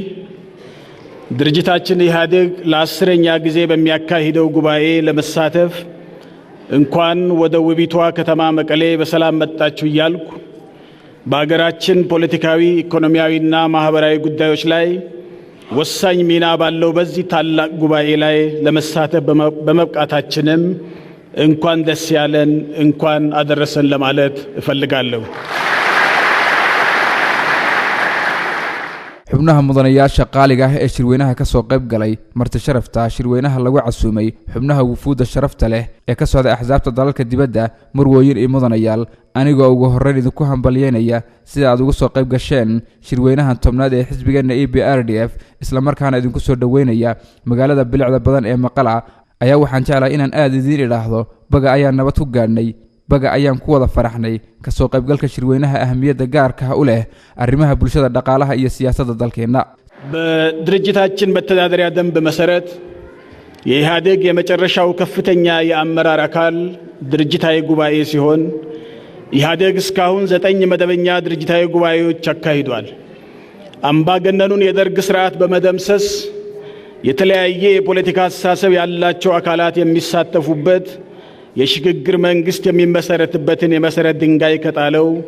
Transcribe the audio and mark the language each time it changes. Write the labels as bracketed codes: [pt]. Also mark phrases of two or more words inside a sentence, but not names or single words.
[am] ድርጅታችን ኢህአዴግ ለ10ኛ ጊዜ በሚያካሂደው ጉባኤ ለመሳተፍ እንኳን ወደ ውቢቷ ከተማ መቀሌ በሰላም መጣችሁ እያልኩ በአገራችን ፖለቲካዊ ኢኮኖሚያዊና ማህበራዊ ጉዳዮች ላይ ወሳኝ ሚና ባለው በዚህ ታላቅ ጉባኤ ላይ ለመሳተፍ በመብቃታችንም እንኳን ደስ ያለን እንኳን አደረሰን ለማለት እፈልጋለሁ [so] xubnaha mudanayaasha qaaliga ah ee shirweynaha ka soo qayb galay marti sharafta shirweynaha lagu casuumay xubnaha wufuuda sharafta leh ee ka socda axsaabta dalalka dibadda marwooyin iyo mudanayaal anigoo ugu horreyn idinku hambalyeynaya sida aad ugu soo qayb gasheen shirweynaha tobnaad ee xisbigeena EPRDF isla markaana idinku soo dhaweynaya magaalada bilicda badan ee Maqala ayaa waxaan jeclahay inaan aad idin idhaahdo baga ayaan nabad ku gaadhnay baga ayaan ku wada faraxnay ka soo qaybgalka shirweynaha ahamiyadda gaarka ah u leh arrimaha bulshada dhaqaalaha iyo siyaasadda dalkeena [am] በድርጅታችን መተዳደሪያ ደንብ መሰረት የኢህአዴግ የመጨረሻው ከፍተኛ የአመራር አካል ድርጅታዊ ጉባኤ ሲሆን ኢህአዴግ እስካሁን 9 መደበኛ ድርጅታዊ ጉባኤዎች አካሂዷል አምባገነኑን የደርግ ስርዓት በመደምሰስ የተለያየ የፖለቲካ አስተሳሰብ ያላቸው አካላት የሚሳተፉበት የሽግግር መንግስት የሚመሰረትበትን የመሰረት ድንጋይ ከጣለው